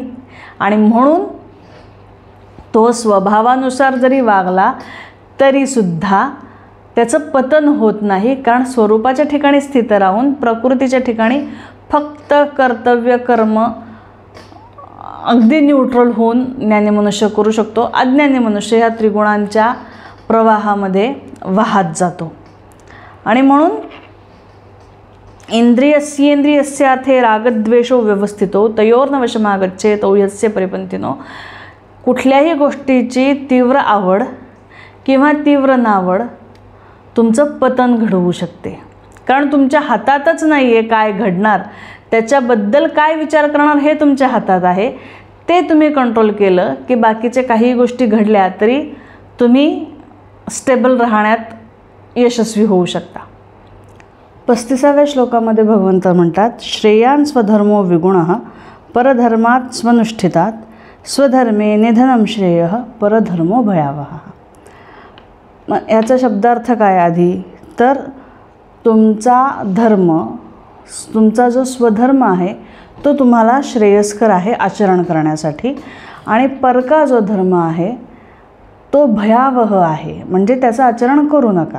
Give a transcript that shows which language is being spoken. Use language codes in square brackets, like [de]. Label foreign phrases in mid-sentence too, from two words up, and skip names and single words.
[mr] आणि म्हणून तो स्वभावानुसार जरी वागला तरीसुद्धा त्याचं पतन होत नाही, कारण स्वरूपाच्या ठिकाणी स्थित राहून प्रकृतीच्या ठिकाणी फक्त कर्तव्य कर्म अगदी न्यूट्रल होऊन ज्ञानी मनुष्य करू शकतो. अज्ञानी मनुष्य ह्या त्रिगुणांच्या प्रवाहामध्ये वाहत जातो. आणि म्हणून [sa] इंद्रियस्येंद्रियस्यार्थे रागद्वेषो व्यवस्थितो तयोर्न वशमागच्छेत यस्य परिपंथिनो. [mr] कुठल्याही गोष्टीची तीव्र आवड किंवा तीव्र नावड तुमचं पतन घडवू शकते, कारण तुमच्या हातातच नाही आहे काय घडणार, त्याच्याबद्दल काय विचार करणार हे तुमच्या हातात आहे. ते तुम्ही कंट्रोल केलं की बाकीचे काही गोष्टी घडल्या तरी तुम्ही स्टेबल राहण्यात यशस्वी होऊ शकता. 35व्या श्लोकामध्ये भगवंत म्हणतात, [sa] श्रेयान् स्वधर्मो विगुणः परधर्मात् स्वनुष्ठितात् स्वधर्मे निधनं श्रेयः परधर्मो भयावहः. [mr] याचा शब्दार्थ काय आधी तर तुमचा धर्म, तुमचा जो स्वधर्म आहे तो तुम्हाला श्रेयस्कर आहे आचरण करण्यासाठी, आणि परका जो धर्म आहे तो भयावह आहे, म्हणजे त्याचं आचरण करू नका.